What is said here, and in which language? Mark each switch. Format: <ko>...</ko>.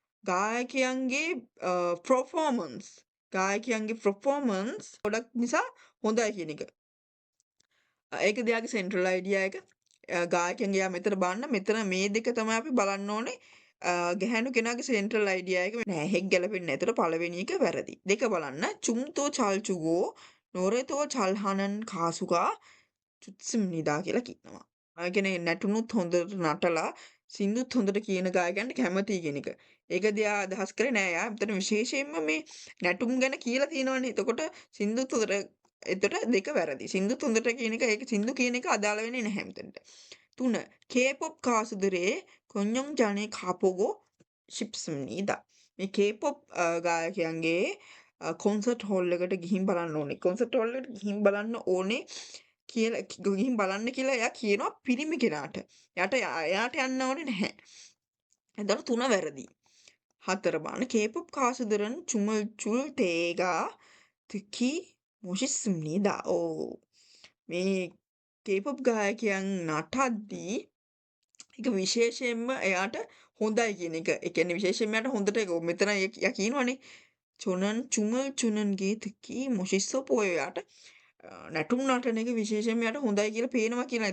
<si>ගායකයන්ගේ performance ගායකයන්ගේ performance ගොඩක් නිසා හොඳයි කියන එක. ඒක දෙයාගේ සෙන්ට්‍රල් අයිඩියා එක. ගායකයන්ගේ යා මෙතන බලන්න මෙතන මේ දෙක තමයි අපි බලන්න ඕනේ. ගැහැණු කෙනාගේ සෙන්ට්‍රල් අයිඩියා එක නෑ හෙක් ගැලපෙන්නේ නැහැ. ඒතර පළවෙනි එක වැරදි. දෙක බලන්න</si> <ko>춤도 잘 추고 노래도 잘하는 가수가 좋습니다</ko> <si>කියලා කියනවා. කියන්නේ නැටුනුත් හොඳට නටලා සින්දුත් හොඳට කියන ගායකයන්ට කැමතියි කියන එක. ඒක දිහා අදහස් කරේ නෑ යා. මෙතන විශේෂයෙන්ම මේ නැටුම් ගැන කියලා තියෙනවනේ. එතකොට සින්දුත් හොඳට එතකොට දෙක වැරදි. සින්දුත් හොඳට කියන එක ඒක සින්දු කියන එක අදාළ වෙන්නේ නැහැ මෙතනට. 3.</si> <ko>K-pop 가수들의 공연장에 가보고 싶습니다.</ko> <si>මේ K-pop ගායකයන්ගේ 콘서트 හෝල් එකට ගිහින් බලන්න ඕනේ. 콘서트 හෝල් එකට ගිහින් බලන්න ඕනේ කියලා ගිහින් බලන්න කියලා එයා කියනවා පිරිමි කෙනාට. එයාට යන්න ඕනේ නැහැ. එතකොට 3 වැරදි. 4 බලන්න</si> <ko>K-pop 가수들은 춤을 출 때가 특히 멋있습니다.</ko> <si>මේ K-pop ගායකයන් නටද්දී ඒක විශේෂයෙන්ම එයාට හොඳයි කියන එක. ඒ කියන්නේ විශේෂයෙන්ම එයාට හොඳට මෙතන එයා කියනවනේ</si> <ko>춤을 추는 게 특히 멋있어 보여요.</ko> <si>එයාට නැටුම් නටන එක විශේෂයෙන්ම එයාට හොඳයි කියලා පේනවා කියලා.</si>